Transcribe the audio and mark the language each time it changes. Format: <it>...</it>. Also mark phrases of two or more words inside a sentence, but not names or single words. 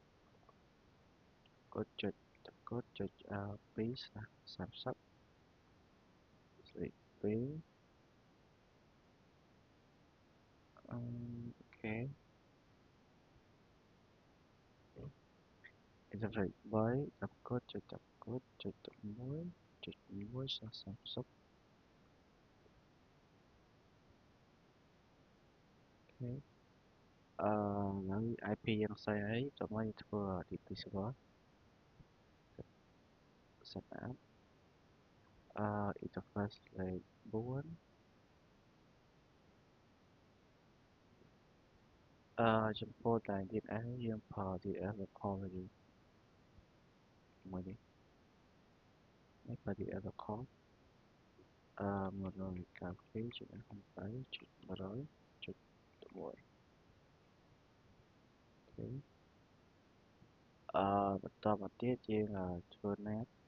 <km>2/30 លេខ2អូខេ interface 3ដល់កด 1/1/1/30 អូខេហើយ IP យើងផ្សេងអីចាំមកធ្វើ</km> <en>DP server set up interface</en> <km>លេខ4 ចំពោះតែ DNS យើងប្រើ</km> <en>DNS local</en> <km>វិញមួយនេះប្រើ</km> <en>DNS local</en> <km>192.168.100.1 អូខេបន្តមកទៀតយើងធ្វើ NAT</km>